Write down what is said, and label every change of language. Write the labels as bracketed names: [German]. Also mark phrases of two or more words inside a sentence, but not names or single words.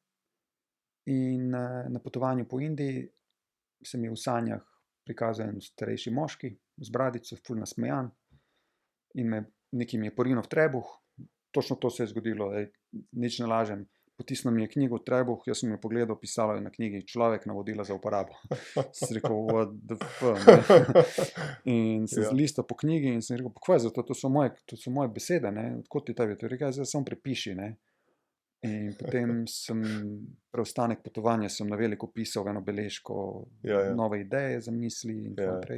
[Slovenian] In na potovanju po Indiji se mi je v sanjah prikazal en starejši moški z bradico, ful nasmejan, in nekaj mi je porinil v trebuh. Točno to se je zgodilo, nič ne lažem. Potisnil mi je knjigo v trebuh, jaz sem jo pogledal, pisalo je na knjigi človek, navodila za uporabo. Sem rekel, [English] what the fuck, [Slovenian] ne? In sem listal po knjigi in sem rekel, pa kva je za to, to so moje besede, ne? Odkot ti tebi? To je rekel, zdaj samo prepiši, ne? In potem sem preostanek potovanja na veliko pisal eno beležko, nove ideje, zamisli in tako naprej.